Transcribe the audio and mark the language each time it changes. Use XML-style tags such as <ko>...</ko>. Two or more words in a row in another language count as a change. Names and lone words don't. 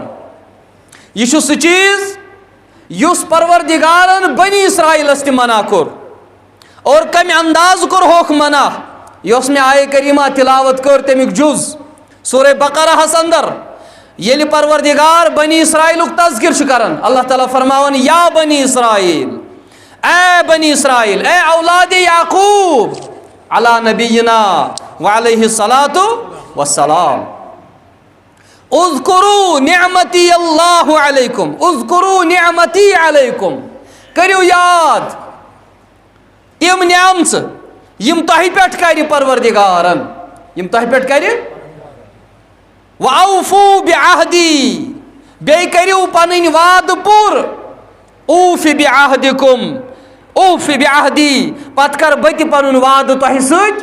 <ks>یہ چھُ سُہ چیز یُس پروردگارن بنی اسرائیلس تہِ منع کوٚر. اور کمہِ انداز کوٚر ہوکھ منع؟ یۄس مےٚ آیے کریٖمہ تلاوت کٔر تمیُک جُز سورہ بقرہس اندر، ییٚلہِ پروردگار بنی اسرائیلُک تذکر چھُ کران، اللہ تعالیٰ فرماون</ks> <ar>یا بنی اسرائیل،</ar> <ks>اے بنی اسرائیل، اے اولاد یعقوب،</ks> <ar>علی نبینا وعلیہ الصلاۃ والسلام،</ar> <ks>اذکروا نعمتی اللہ علیکم، اذکروا نعمتی علیکم، کٔرِو یاد تِم نعمژٕ یم تۄہہِ پٮ۪ٹھ کرِ پروردگارن، یم تۄہہِ پٮ۪ٹھ کرِ.</ks> <ar>وَأَوْفُوا بِعَهْدِي،</ar> <ks>بیٚیہِ کٔرِو پنٕنۍ وعدٕ پوٗرٕ.</ks> <ar>اوٗفِ بِعَہدِکُم، اوٗفِ بِعَہدی،</ar> <ks>پتہٕ کر بہٕ تہِ پنُن وعدٕ تۄہہِ سۭتۍ.</ks>